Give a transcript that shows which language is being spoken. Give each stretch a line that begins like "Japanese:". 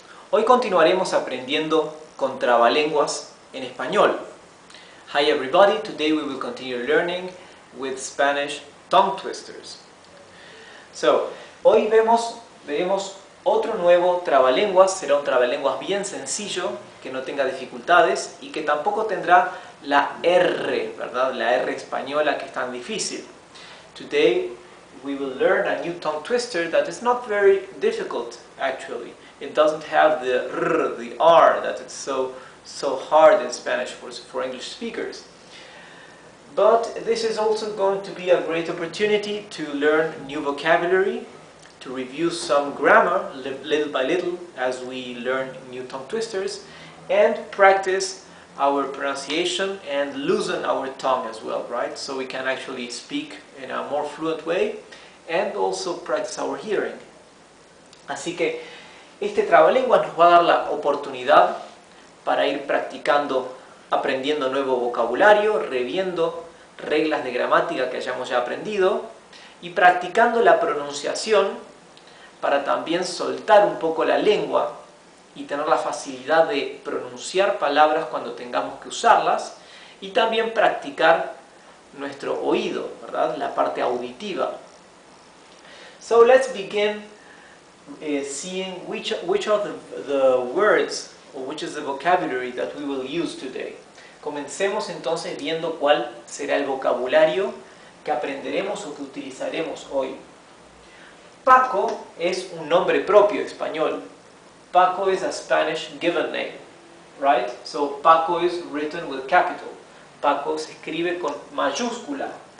Spanish: Hoy continuaremos aprendiendo con trabalenguas en español.
English: Hi everybody, today we will continue learning with Spanish tongue twisters.
Spanish: Hoy veremos otro nuevo trabalenguas. Será un trabalenguas bien sencillo, que no tenga dificultades y que tampoco tendrá la R, ¿verdad? La R española, que es tan difícil.
English: Today we will learn a new tongue twister that is not very difficult actually. It doesn't have the R, the R that is so hard in Spanish for English speakers. But this is also going to be a great opportunity to learn new vocabulary, to review some grammar little by little as we learn new tongue twisters, and practice our pronunciation and loosen our tongue as well, right? So we can actually speak in a more fluent way and also practice our hearing.
Spanish: Así que este trabalenguas nos va a dar la oportunidad para ir practicando, aprendiendo nuevo vocabulario, reviendo reglas de gramática que hayamos ya aprendido y practicando la pronunciación para también soltar un poco la lengua y tener la facilidad de pronunciar palabras cuando tengamos que usarlas, y también practicar nuestro oído, ¿verdad? La parte auditiva.
English: So let's begin seeing which are the words, or which is the vocabulary that we will use today.
Spanish: Comencemos entonces viendo cuál será el vocabulario que aprenderemos o que utilizaremos hoy. Paco es un nombre propio español.
English: Paco is a Spanish given name, right? So Paco is written with capital.
Spanish: Paco se escribe con mayúscula.